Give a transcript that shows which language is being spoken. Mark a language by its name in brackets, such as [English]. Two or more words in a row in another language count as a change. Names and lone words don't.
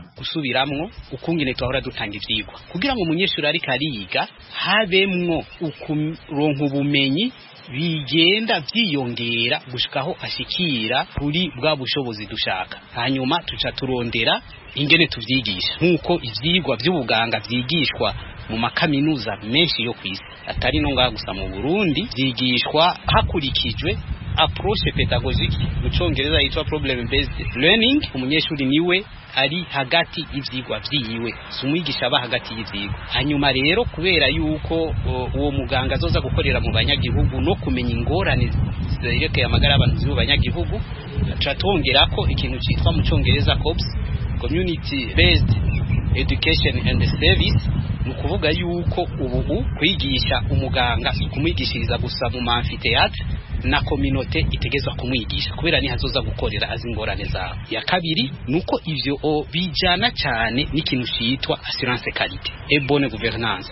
[Rundi] Gusubiramwo ukungene twahora dutanga ivyigwa kugira ngo umunyeshuri ari kariga habemwo ukuronka ubumenyi bigenda vyiyongera gushikaho ashikira kuri bwa bushobozi dushaka. Hanyuma tuca turondera ingene tuvyigisha nkuko ivyigwa vy'ubuganga vyigishwa mu makaminuza menshi yo kwisi, atari no ngaha gusa mu Burundi, vyigishwa hakurikijwe [French] approche pédagogique [Rundi] mu Congereza yitwa [English] problem based learning. [Rundi] Umunyeshuri niwe ari hagati y'ivyigwa vyiwe, sumwigisha aba hagati y'ivyigwa. Hanyuma rero kubera yuko uwo muganga azoza gukorera mu banyagihugu no kumenya ingorane zerekeye amagara y'abantu mu banyagihugu, twongera ko ikintu cyitwa mu Congereza COBS, [English] community based education and service. [Rundi] Nukuvuga yuko ubu kwigisha umuganga kumwigishiriza gusa mu amphithéâtre na communauté itegezwa kumwigisha kubera ni hazoza gukorera azingorane zawo. Ya kabiri nuko ivyo bijana cyane n'ikintu cyitwa [French] assurance qualité et bonne gouvernance.